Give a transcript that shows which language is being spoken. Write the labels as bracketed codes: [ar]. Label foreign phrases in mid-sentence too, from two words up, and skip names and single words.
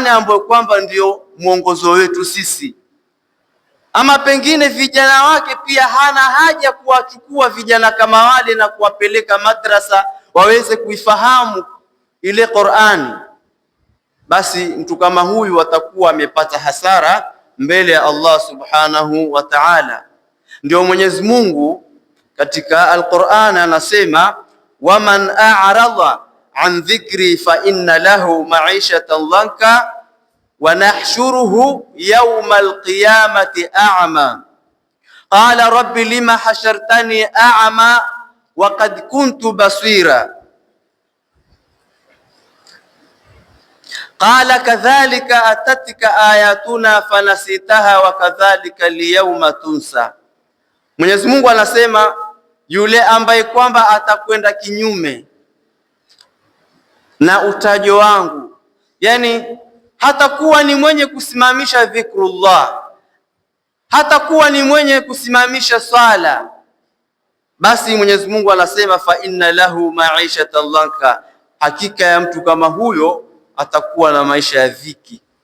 [sw] ambayo kwamba ndio mwongozo wetu sisi, ama pengine vijana wake pia hana haja kuwachukua vijana kama wale na kuwapeleka madrasa waweze kuifahamu ile Qur'an, basi mtu kama huyu atakuwa amepata hasara mbele ya Allah [ar] سبحانه وتعالى. [sw] Ndio Mwenyezi Mungu katika Al-Qur'an anasema, [ar] ومن أعرض عن ذكري فإن له معيشة ضنكا ونحشره يوم القيامة أعمى قال رب لم حشرتني أعمى وقد كنت بصيرا قال كذلك أتتك آياتنا فنسيتها وكذلك اليوم تنسى. [sw] Mwenyezi Mungu anasema yule ambaye kwamba atakwenda kinyume na utajo wangu, yani hatakuwa ni mwenye kusimamisha dhikrullah, hatakuwa ni mwenye kusimamisha swala, basi Mwenyezi Mungu anasema [ar] فإن له معيشة ضنكا, [sw] hakika ya mtu kama huyo atakuwa na maisha ya dhiki.